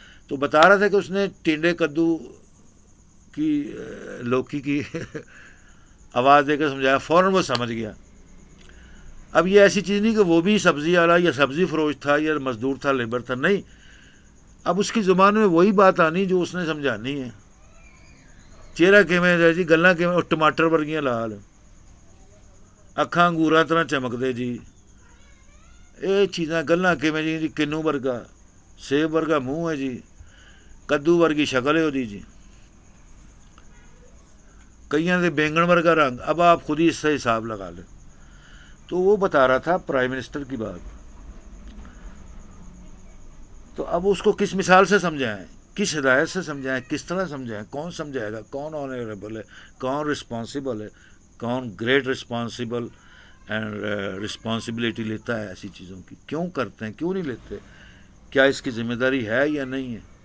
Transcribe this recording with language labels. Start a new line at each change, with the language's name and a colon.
Urdu: تو بتا رہا تھا کہ اس نے ٹینڈے کدو کی, لوکی کی آواز دے کر سمجھایا, فوراً وہ سمجھ گیا. اب یہ ایسی چیز نہیں کہ وہ بھی سبزی والا یا سبزی فروش تھا یا مزدور تھا, لیبر تھا, نہیں. اب اس کی زبان میں وہی بات آنی جو اس نے سمجھانی ہے.
Punjabi: چہرہ کیویں ہے جی, گلاں کیویں, اور ٹماٹر ورگیاں لال, اکھاں انگوراں طرح چمک دے جی, یہ چیزاں گلاں کیویں جی, کنو ورگا, سیب ورگا منہ ہے جی, کدو ورگی شکل ہے وہ جی, کئیاں دے بینگن ورگا رنگ.
Urdu: اب آپ خود ہی اس سے حساب لگا لیں. تو وہ بتا رہا تھا پرائم منسٹر کی بات. تو اب اس کو کس مثال سے سمجھائیں, کس ہدایت سے سمجھائیں, کس طرح سمجھائیں, کون سمجھائے گا, کون آنریبل ہے, کون رسپانسیبل ہے, کون
English: great responsible and responsibility
Urdu: لیتا ہے ایسی چیزوں کی, کیوں کرتے ہیں, کیوں نہیں لیتے, کیا اس کی ذمہ داری ہے یا نہیں ہے.